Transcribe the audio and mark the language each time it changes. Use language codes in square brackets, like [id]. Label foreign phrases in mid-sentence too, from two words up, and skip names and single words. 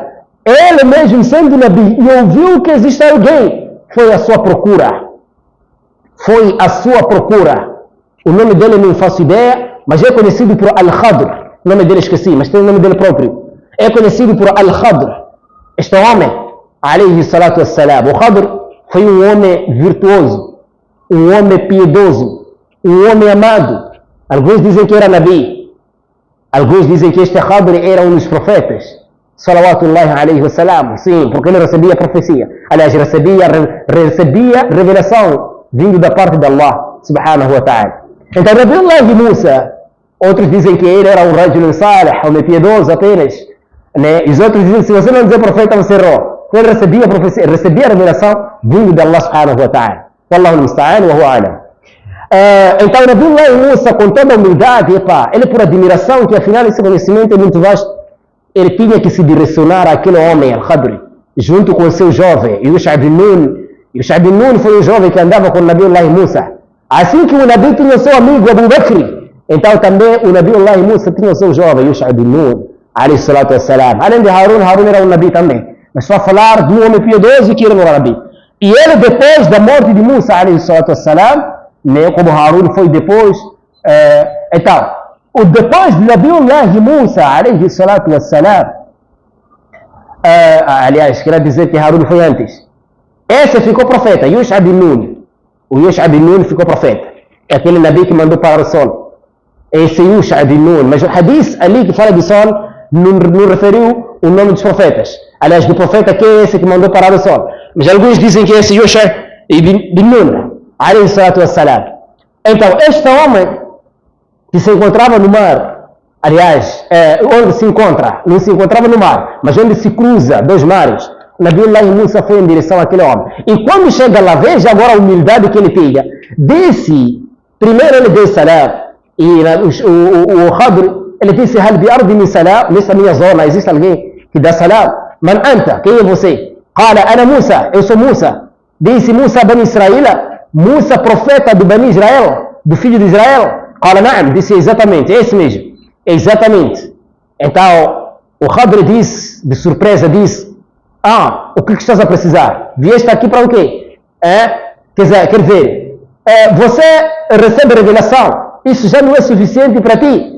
[pt] Ele mesmo sendo Nabi e ouviu que existe alguém, foi à sua procura. Foi à sua procura. O nome dele não faço ideia, mas é conhecido por Al-Khadr. O nome dele esqueci, mas tem o nome dele próprio. É conhecido por Al-Khadr. Este homem, [ar] عليه الصلاة والسلام. [pt] O Khadr foi um homem virtuoso, um homem piedoso, um homem amado. Alguns dizem que era Nabi. Alguns dizem que este Khadr era um dos profetas. [ar] صلوات الله عليه وسلم. [pt] Sim, porque ele recebia profecia. Aliás, recebia revelação vindo da parte de [ar] الله سبحانه وتعالى. [pt] Então, Nabiullahi Musa, outros dizem que ele era um [ar] رجل صالح, [pt] homem piedoso apenas, né? E os outros dizem que se você não dizer profeta, você errou. Ele recebia profecia, recebia a revelação vindo de [ar] الله سبحانه وتعالى. والله المستعان وهو أعلم. [pt] Então, Nabiullahi Musa, com toda a humildade, ele por admiração, que afinal esse conhecimento é muito vasto, ele tinha que se direcionar àquele homem, Al-Khadr, junto com o seu jovem, Yusha bin Nun. Yusha bin Nun foi um jovem que andava com Nabiullahi Musa. Assim que o Nabi tinha o seu amigo Abu Bakr, então também o Nabiullahi Musa tinha o seu jovem, Yusha bin Nun, [ar] عليه الصلاة والسلام. [pt] Além de Harun, Harun era um Nabi também. Mas só falar de um homem piedoso que era um Nabi. E ele, depois da morte de Musa, [ar] عليه الصلاة والسلام, [pt] né, como Harun foi depois, então, depois de Nabiullahi Musa, [ar] عليه الصلاة والسلام, [pt] aliás, quero dizer que Harun foi antes. Esse ficou profeta, Yusha bin Nun. O Yusha bin Nun ficou profeta. É aquele Nabi que mandou parar o sol. Esse Yusha bin Nun. Mas o hadith ali que fala de sol não referiu o nome dos profetas. Aliás, do profeta que é esse que mandou parar o sol. Mas alguns dizem que esse Yusha bin Nun, [ar] عليه الصلاة والسلام. [pt] Então, este homem que se encontrava no mar, aliás, onde se encontra, não se encontrava no mar, mas onde se cruza dois mares, Nabiullahi Musa foi em direção àquele homem. E quando chega lá, veja agora a humildade que ele tinha. Disse, primeiro ele deu salam, e o Khadr, ele disse, [ar] هل بأرضي من سلام, [pt] nessa minha zona existe alguém que dá salam? [ar] من أنت, [pt] quem é você? [ar] قال أنا موسى, [pt] eu sou Musa. Disse Musa bani Israel, Musa profeta do Bani Israel, do filho de Israel. [ar] قال نعم, [pt] disse exatamente, é esse mesmo, exatamente. Então, o Khadr disse, de surpresa, disse, o que estás a precisar? Vieste aqui para o quê? Quer dizer, você recebe revelação, isso já não é suficiente para ti.